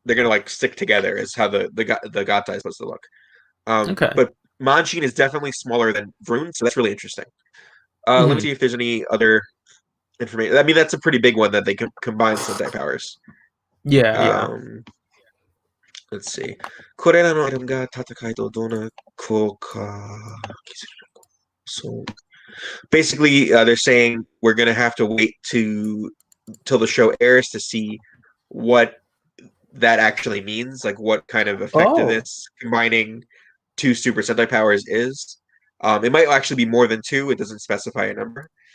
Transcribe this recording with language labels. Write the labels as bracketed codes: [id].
[en] they're gonna like stick together. Is how the Gatai is supposed to look. Okay. But Majin is definitely smaller than Vroon, so that's really interesting. Let me Mhm. see if there's any other information. I mean, that's a pretty big one that they can combine Sentai powers. Yeah, yeah. Let's see. [ja] これらのアイテムが戦いとどんな効果を期するのか。 [en] So basically, they're saying we're gonna have to wait till the show airs to see what that actually means, like what kind of Oh. effectiveness combining two Super Sentai powers is. It might actually be more than two. It doesn't specify a number.